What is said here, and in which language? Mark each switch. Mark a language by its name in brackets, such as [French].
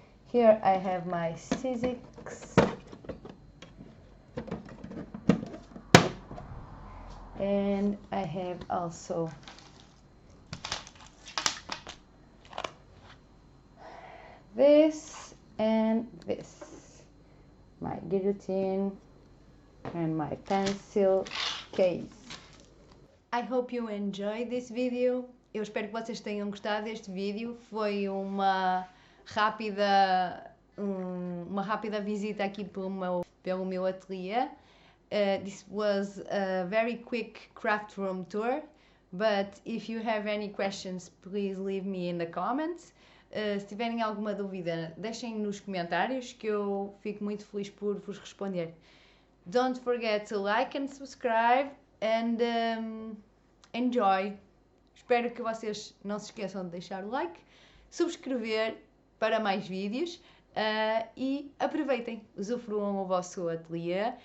[English] Here I have my Sizzix, and I have also this and this, my guillotine and my pencil case. I hope you enjoyed this video. [Portuguese] Eu espero que vocês tenham gostado deste vídeo. Foi uma rápida visita aqui pelo meu ateliê. [English] This was a very quick craft room tour, but if you have any questions, please leave me in the comments. [Portuguese] Se tiverem alguma dúvida, deixem nos comentários que eu fico muito feliz por vos responder. [English] Don't forget to like and subscribe and enjoy. [Portuguese] Espero que vocês não se esqueçam de deixar o like, subscrever para mais vídeos e aproveitem, usufruam o vosso ateliê.